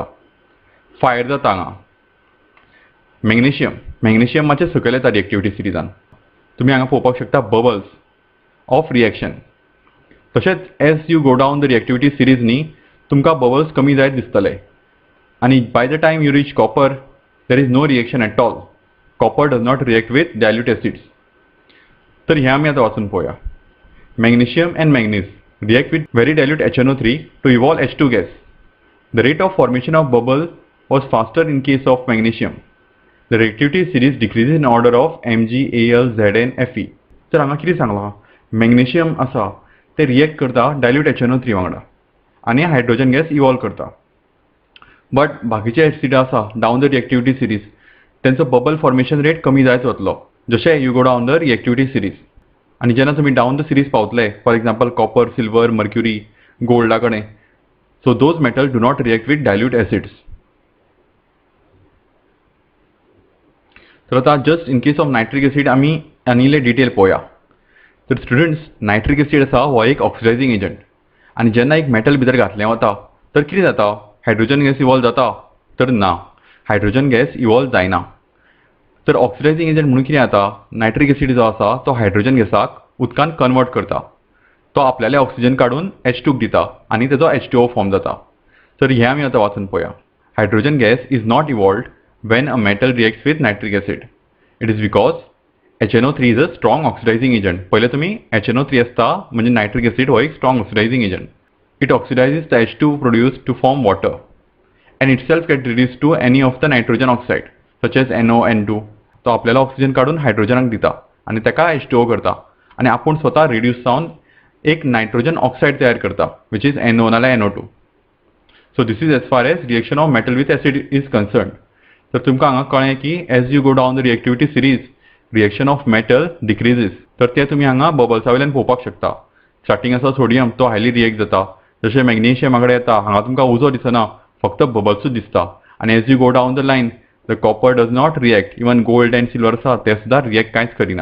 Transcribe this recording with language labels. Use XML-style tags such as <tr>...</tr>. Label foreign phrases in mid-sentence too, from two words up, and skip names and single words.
<kok>फायर जाता हांगा. मॅग्नेशियम मातशें सकयल येता</kok> <en>reactivity series.</en> <kok>तुमी हांगा पळोवपाक शकता</kok> <en>bubbles of reaction. तशेंच as you go down the reactivity series</en> <kok>न्ही तुमकां बबल्स कमी जायत दिसतले</kok> <en>आनी by the time you reach copper there is no reaction at all. Copper does not react with dilute acids.</en> <kok>तर हें आमी आतां वाचून पळोवया.</kok> <en>Magnesium and manganese react with very dilute HNO3 to evolve H2 gas. The rate of formation of bubble was faster in case of magnesium. The reactivity series decrease in order of Mg, Al, Zn, Fe.</en> <kok>तर हांगा कितें सांगलां, मॅग्नेशियम आसा ते रिएक्ट करता डायल्यूट HNO3 वांगडा आनी</kok> <en>hydrogen gas</en> <kok>इवॉल्व करता. बट बाकीचे एसिडा आसा</kok> <en>down the reactivity series</en> <kok>तेंचो</kok> <en>bubble formation rate</en> <kok>कमी जायत वतलो जशें</kok> <en>you go down the reactivity series.</en> <kok>आनी जेन्ना तुमी</kok> <en>down the series</en> <kok>पावतले</kok> <en>for example</en> <kok>कॉपर, सिल्वर, मर्क्युरी, गोल्डा कडेन,</kok> <en>so those metal do not react with dilute acids.</en> <kok>तर आतां</kok> <en>just in case of nitric acid</en> <kok>आमी आनी इल्लें डिटेल पळोवया. तर स्टुडंट्स, नायट्रीक एसिड आसा हो एक</kok> <en>oxidizing agent</en> <kok>आनी जेन्ना एक मेटल भितर घातलें वता तर कितें जाता,</kok> <en>hydrogen gas evolve</en> <kok>जाता? तर ना,</kok> <en>hydrogen gas evolve</en> <kok>जायना. तर</kok> <en>oxidizing agent</en> <kok>म्हणून कितें जाता,</kok> <en>nitric acid</en> <kok>जो आसा तो</kok> <en>hydrogen gas</en> <kok>उदकान कन्वर्ट करता. तो आपल्याले ऑक्सिजन काडून H2 दिता आनी तेजो H2O फॉर्म जाता. तर हें आमी आतां वाचून पळोवया.</kok> <en>Hydrogen gas is not evolved when a metal reacts with nitric acid. It is because HNO3 is a strong oxidizing agent.</en> <kok>पहिले तुम्ही HNO3 असता म्हणजे</kok> <en>nitric acid</en> <kok>हो एक</kok> <en>strong oxidizing agent. It oxidizes the H2 produced to form water and itself get reduced to any of the nitrogen oxide such as NO, N2.</en> <kok>तो आपल्याला ऑक्सिजन काढून हायड्रोजनाक दिता आणि त्याका H2O करता आणि आपण स्वतः रिड्यूस जावन एक</kok> <en>nitrogen oxide</en> <kok>तयार करता</kok> <en>which is NO</en> <kok>नाल्यार NO2.</kok> <en>So this is as far as reaction of metal with acid is concerned.</en> <kok>तर तुमकां हांगा कळ्ळें की</kok> <en>as you go down the reactivity series reaction of metal decreases.</en> <kok>तर ते तुमी हांगा बबल्सा वयल्यान पळोवपाक शकता. स्टार्टींग आसा सोडियम तो</kok> <en>highly react</en> <kok>जाता, जशें मॅग्नेशियमा कडेन येता हांगा तुमकां उजो दिसना, फक्त बबल्सूच दिसता.</kok> <en>आनी as you go down the line the copper does not react, even gold and silver</en> <kok>आसा ते सुद्दां रिएक्ट कांयच करिना.</kok>